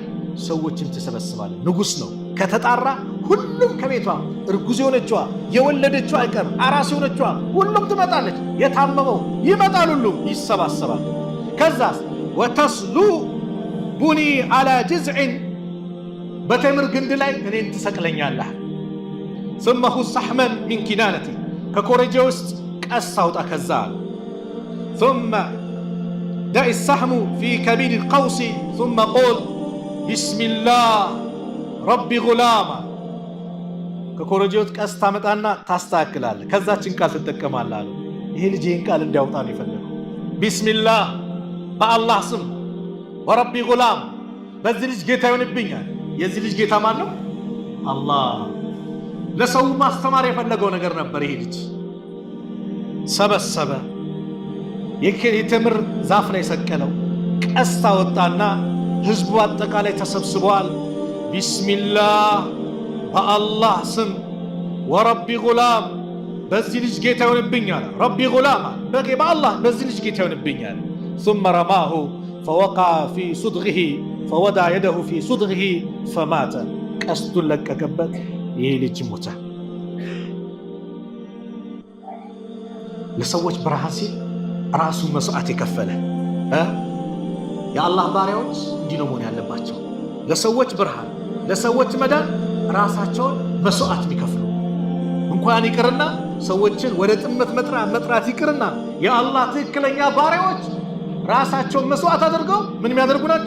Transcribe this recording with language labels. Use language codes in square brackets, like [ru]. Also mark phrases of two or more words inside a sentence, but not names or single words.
[am] ሰዎችን ትሰበስባለ። ንጉሥ ነው። ከተጣራ ሁሉም ከቤቷ እርጉዝ የሆነችዋ የወለደችዋ አይቀር አራስ የሆነችዋ ሁሉም ትመጣለች። የታመመው ይመጣል፣ ሁሉም ይሰባሰባል። ከዛስ [ar] وتصلبني على جذع፣ [am] በተምር ግንድ ላይ እኔን ትሰቅለኛለህ። [ar] ثم خذ سحما من كنانتي፣ [am] ከኮረጆ ውስጥ ቀስ አውጣ። ከዛ [ar] ثم دع السحم في كبير القوس ثم قل بسم الله رب غلام، [am] ከኮረጆ ውስጥ ቀስ ታመጣና ታስተካክላለህ። ከዛችን ቃል ትጠቀማለህ አለው። ይሄ ልጅ ይህን ቃል እንዲያውጣ ነው የፈለገው። ቢስሚላህ በአላህ ስም፣ [ar] ورب الغلام [am] በዚህ ልጅ ጌታ ይሆንብኛል። የዚህ ልጅ ጌታ ማን ነው? አላህ። ለሰው ማስተማር የፈለገው ነገር ነበር። ይሄ ልጅ ሰበሰበ፣ የተምር ዛፍ ላይ ሰቀለው፣ ቀስታ ወጣና ህዝቡ አጠቃላይ ተሰብስበዋል። ቢስሚላህ በአላህ ስም፣ [ar] ورب الغلام [am] በዚህ ልጅ ጌታ ይሆንብኛል። [ar] رب الغلام [am] በአላህ በዚህ ልጅ ጌታ ይሆንብኛል። [ar] ثم رماه فوقع في صدغه فوضع يده في صدغه فمات، [am] ቀስቱን ለቀቀበት። ይሄ ልጅ ሞተ። ለሰዎች ብርሃን ሲል ራሱን መስዋዕት የከፈለ የአላህ ባሪያዎች እንዲህ ነው መሆን ያለባቸው። ለሰዎች ብርሃን፣ ለሰዎች መዳን ራሳቸውን መስዋዕት የሚከፍሉ እንኳን ይቅርና ሰዎችን ወደ ጥመት መጥራት ይቅርና የአላህ ትክክለኛ ባሪያዎች ራሳቸውን መስዋዕት አድርገው ምን የሚያደርጉ ናቸው?